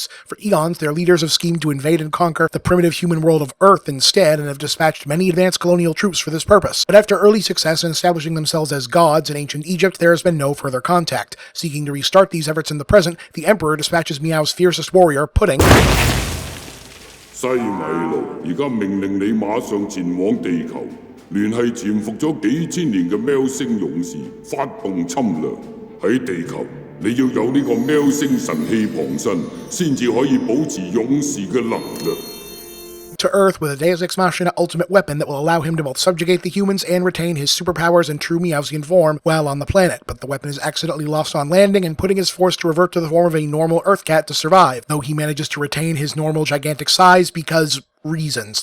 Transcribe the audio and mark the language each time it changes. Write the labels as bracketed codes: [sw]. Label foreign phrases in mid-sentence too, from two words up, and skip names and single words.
[en] For eons, their leaders have schemed to invade and conquer the primitive human world of Earth instead, and have dispatched many advanced colonial troops for this purpose. But after early success in establishing themselves as gods in ancient Egypt, there has been no further contact. Seeking to restart these efforts in the present, the Emperor dispatches MEOW's fiercest warrior, Pudding, [yue] 西米露，而家命令你馬上前往地球，聯繫潛伏咗幾千年嘅喵星勇士，發動侵略。喺地球，你要有呢個喵星神器傍身，先至可以保持勇士嘅能力。 [en] to Earth with a Deus Ex Machina ultimate weapon that will allow him to both subjugate the humans and retain his superpowers and true Meowsian form while on the planet, but the weapon is accidentally lost on landing, and Pudding is forced to revert to the form of a normal Earth cat to survive, though he manages to retain his normal gigantic size because reasons.